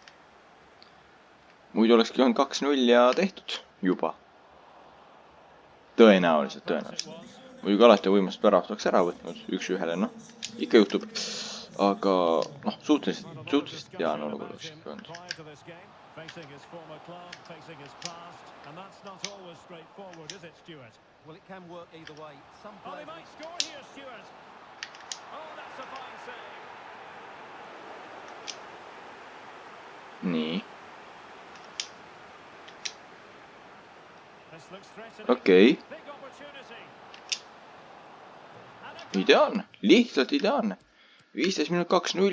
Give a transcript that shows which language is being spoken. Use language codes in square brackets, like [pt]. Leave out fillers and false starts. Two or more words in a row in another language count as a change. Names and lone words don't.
[et] Muidu olekski olnud 2-0 ja tehtud juba. Tõenäoliselt. Muidugi alati võimast pärast oleks ära võtnud 1-1, noh. Ikka juhtub. Aga, noh, suhteliselt tean olukord oleks ikka olnud. [en] Well, it can work either way. Some Oh, they might score here, Stuart. Oh, that's a fine save. [et] Nii. Okei. Ideaalne. Lihtsalt ideaalne. 15 minut 2-0.